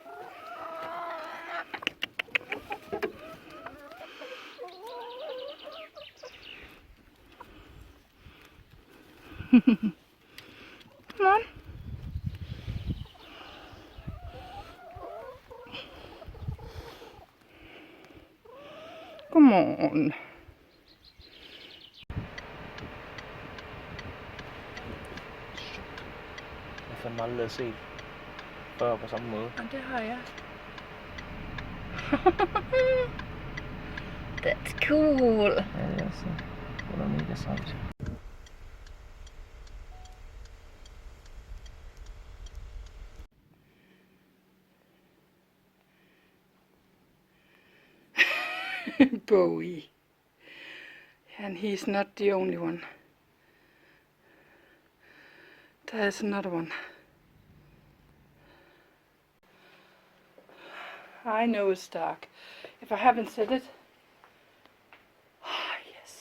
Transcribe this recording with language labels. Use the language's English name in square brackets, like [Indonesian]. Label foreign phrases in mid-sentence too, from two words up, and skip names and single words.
[English] Come on. Come on. [Danish] Jeg har fandme aldrig set før på samme måde. Og det har jeg. [English] That's cool. [Danish] Ja, det er også. Det er mega sejt. Bowie. [English] And he's not the only one. There's another one. I know it's dark. If I haven't said it. Ah, yes.